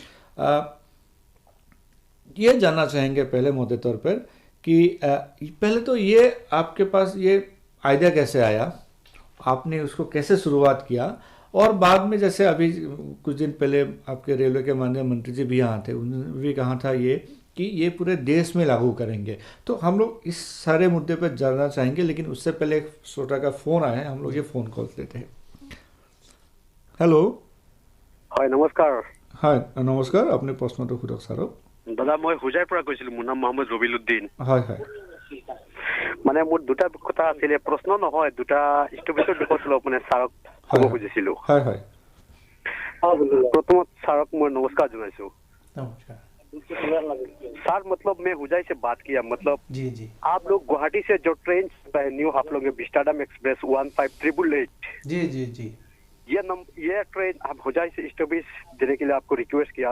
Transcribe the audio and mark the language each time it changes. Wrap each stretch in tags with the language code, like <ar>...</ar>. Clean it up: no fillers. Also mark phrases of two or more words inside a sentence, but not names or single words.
<hi>ये जानना चाहेंगे पहले मोटे तौर पर कि पहले तो ये आपके पास ये आइडिया कैसे आया, आपने उसको कैसे शुरुआत किया, और बाद में जैसे अभी कुछ दिन पहले आपके रेलवे के माननीय मंत्री जी भी यहाँ थे, उन्होंने भी कहा था ये कि ये पूरे देश में लागू करेंगे। तो हम लोग इस सारे मुद्दे पर जानना चाहेंगे, लेकिन उससे पहले एक श्रोता का फ़ोन आया है, हम लोग ये फ़ोन कॉल लेते हैं। हेलो।</hi> <as>হয় নমস্কাৰ। হয় নমস্কাৰ, আপুনি প্ৰশ্নটো সোধক ছাৰক। দাদা মই হোজাইৰ পৰা কৈছিলোঁ, মোৰ নাম মহম্মদ ৰবিলুদ্দিন। হয় হয়। মানে মোৰ দুটা কথা আছিলে, প্ৰশ্ন নহয়, দুটা ষ্টপিকৰ বিষয়ত অলপ মানে ছাৰক ক'ব খুজিছিলোঁ। হয় হয়।</as> <hi>प्रथम सर मैं नमस्कार जनाइছো। नमस्कार सर, मतलब मैं हुजाई से बात किया, मतलब जी जी, आप लोग गुवाहाटी से जो ट्रेन न्यू आप लोग विस्टाडम एक्सप्रेस 15888 जी जी जी, ये ट्रेन आप हुजाई से स्टॉपेज देने के लिए आपको रिक्वेस्ट किया।</hi>